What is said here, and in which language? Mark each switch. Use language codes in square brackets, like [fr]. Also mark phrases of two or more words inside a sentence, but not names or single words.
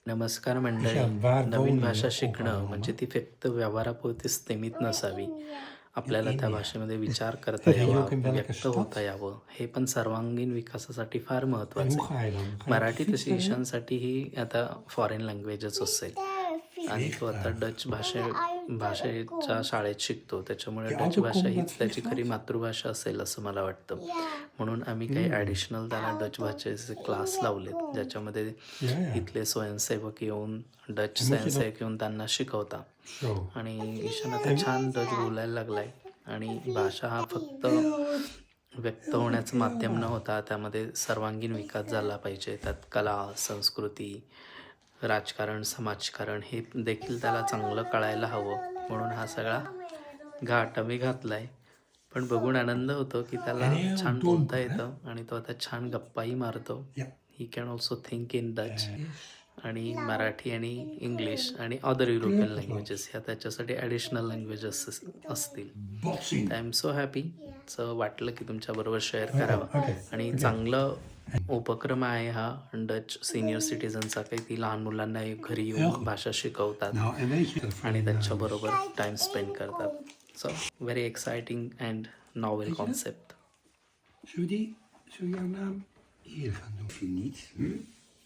[mr] नमस्कार [nl] Ja, [mr] मंडळी. [nl] waar [mr] नवीन [nl] wonen [mr] भाषा [nl] je ook [mr] शिकणं [nl] allemaal? [mr] म्हणजे ती फक्त व्यवहारापुरती सीमित नसावी. [nl] In [mr] आपल्याला त्या [nl] India. [mr] भाषेमध्ये विचार करता [nl] Zit je [mr] यावा, [nl] ook in welke [mr] व्यक्त होता [nl] stad? [mr] यावं, हे पण सर्वांगीण विकासासाठी फार [nl] En [mr] महत्त्वाचं [nl] hoe [mr] आहे. [nl] ga je dan? Ga je op de [mr] मराठी [nl] fiets [mr] तशी [nl] daarheen? [mr] ईशानसाठीही आता [en] foreign language [mr] असेल आणि तो आता [nl] Vliegtuig. [mr] डच भाषेच्या शाळेत शिकतो. त्याच्यामुळे [nl] Je [mr] डच [nl] auto [mr] भाषा [nl] komt met [mr] हीच त्याची खरी [nl] vliegtuig? [mr] मातृभाषा असेल असं मला वाटतं. म्हणून आम्ही काही Hmm. ॲडिशनल त्याला डच भाषेचे क्लास लावलेत, ज्याच्यामध्ये [nl] Ja, ja. [mr] इथले स्वयंसेवक येऊन डच [nl] En moet je dan [mr] स्वयंसेवक येऊन त्यांना शिकवतात. [nl] zo? [mr] आणि ईशान आता [nl] En [mr] छान डच बोलायला लागलाय आणि भाषा हा फक्त व्यक्त होण्याचं माध्यम न होता त्यामध्ये सर्वांगीण विकास झाला पाहिजे. त्यात कला, संस्कृती, राजकारण, समाजकारण हे देखील त्याला चांगलं कळायला हवं. म्हणून हा सगळा घाट आम्ही घातलाय. पण बघून आनंद होतो की [nl] en [mr] त्याला [nl] heel [mr] छान बोलता [nl] donker, hè? [mr] येतं आणि तो आता छान गप्पाही मारतो. [nl] Ja. [en] he can also think in Dutch [nl] Is [mr] आणि मराठी आणि इंग्लिश आणि [en] other European [nl] kleurpotlood. [mr] लँग्वेजेस ह्या त्याच्यासाठी ॲडिशनल लँग्वेजेस असतील. [nl] Botsing. [en] I am so happy. [mr] सो वाटलं की तुमच्याबरोबर शेअर [nl] Oké, [mr] करावं [nl] oké, [mr] आणि [nl] oké. [mr] चांगलं उपक्रम आहे हा डच [en] senior citizen. [mr] काही ती लहान मुलांना घरी [nl] Heel [mr] येऊन [nl] goed. [mr] भाषा शिकवतात [nl] Nou, en weet je dat voor [mr] आणि [nl] je naam is? [mr] त्यांच्याबरोबर [en] time spend [mr] करतात. [en] so very exciting and novel [nl] Weet je dat? [en] कॉन्सेप्ट. [nl] Zullen we jouw naam hier gaan doen? Of je niet? Hm?